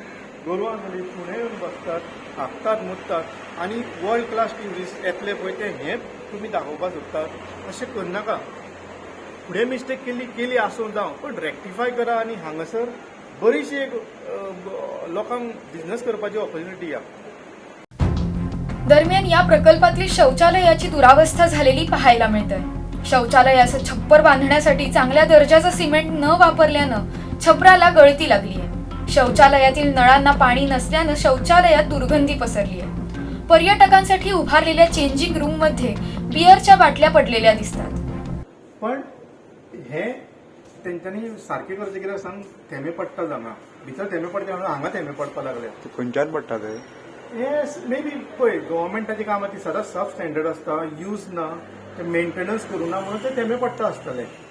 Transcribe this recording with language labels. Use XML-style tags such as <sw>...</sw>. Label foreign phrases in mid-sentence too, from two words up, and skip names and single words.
<kok>गोरवां जाली, सुणे येवन बसतात, हागतात, मुततात. आनी</kok> <en>world class tourist</en> <kok>येतले पळय ते हें तुमी दाखोवपाक सोदतात, अशें करनाका. फुडें मिस्टेक केली आसूं जावं, पण रेक्टिफाय करा आनी हांगासर बरीशी एक लोकांक बिझनेस करपाची ऑपॉर्च्युनिटी आहा.</kok> <mr>दरम्यान या प्रकल्पातील शौचालयाची दुरावस्था झालेली पाहायला मिळते. शौचालयाचं छप्पर बांधण्यासाठी चांगल्या दर्जाचं सिमेंट न वापरल्यानं छपराला गळती लागली आहे. शौचालयातील नळांना पाणी नसल्यानं शौचालयात दुर्गंधी पसरली आहे. पर्यटकांसाठी उभारलेल्या</mr> <en>changing room</en> <mr>मध्ये बिअरच्या बाटल्या पडलेल्या दिसतात.</mr> <kok>पण हे तेंच्यांनी सारकें करचें, कित्याक सांग, थेंबे पडटा हांगा भितर, थेंबे पडटा हांगा थेंबे पडपाक लागले. खंयच्यान पडटा ते? हे</kok> <en>may be</en> <kok>पळय गव्हर्मेंटाची कामां ती सदांच</kok> <en>sub standard</en> <kok>आसता, यूज ना, ते मेंटेनन्स करूं ना म्हणून ते थेंबे पडटा आसतले.</kok>